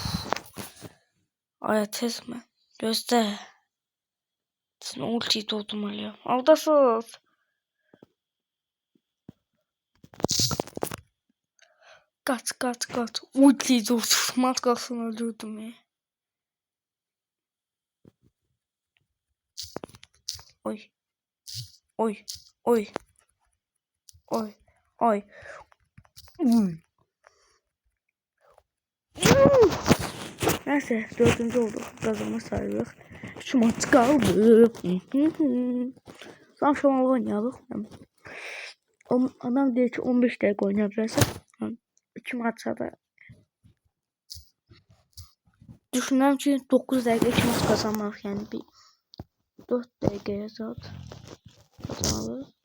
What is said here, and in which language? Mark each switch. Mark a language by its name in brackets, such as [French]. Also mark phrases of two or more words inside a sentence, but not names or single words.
[Turkish] Ay tez mi? Göster. Sen ultiyi doldurmalıyım. Aldasız. Kaç. Ultiyi doldurmaz kalsın öldürdüm ya. Oy. Oy. Oy. Oy. Oy. Uy. Neyse 4. oldu. Kazanma sayılır. 3 maç kaldı. Son şamalı oynayalım. Adam diyor ki 15 dakika oynayabilirsin. 2 maçta da düşünürüm ki 9 dakika 2 maç kazanmak yani bir 4 dakikaya saat kazanılır.